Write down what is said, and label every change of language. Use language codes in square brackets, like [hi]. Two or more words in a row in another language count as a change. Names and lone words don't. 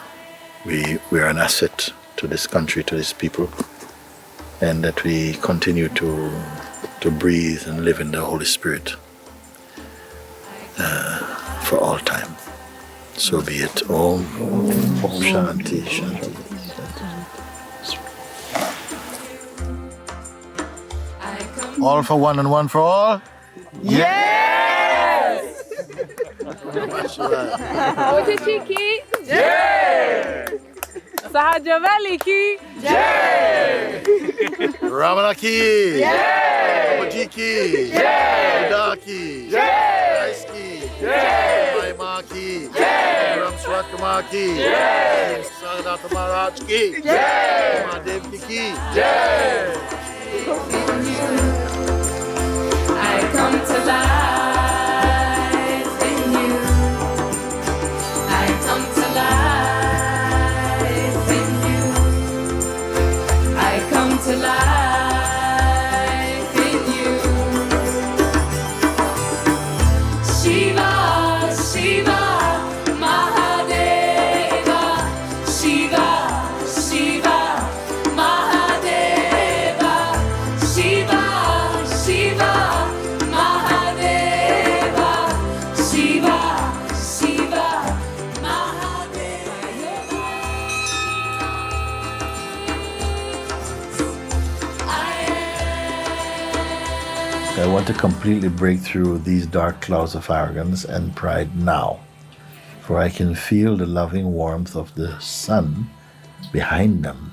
[en] We are an asset to this country, to these people, and that we continue to breathe and live in the Holy Spirit for all time. So be it. [sa] ॐ शान्ति शान्ति. [en] All for one and one for all? Yes! [hi] मूजी की जय! सहज की Jai! रमण की Jai! मूजी की Jai! बुद्ध की Jai! क्राइस्ट की Jai! माई माँ की Jai! राम स्वत कुमार की Jai! सगदाता महाराज की Jai! महादेव की Jai! [en] I come to life in you. I come to life in you. I come to life in you. [sa] Shiva, Shiva, Mahadeva. Shiva, Shiva, Mahadeva. Shiva, Shiva, Mahadeva. Shiva, Shiva, Mahadeva. [en] I want to completely break through these dark clouds of arrogance and pride now, for I can feel the loving warmth of the sun behind them.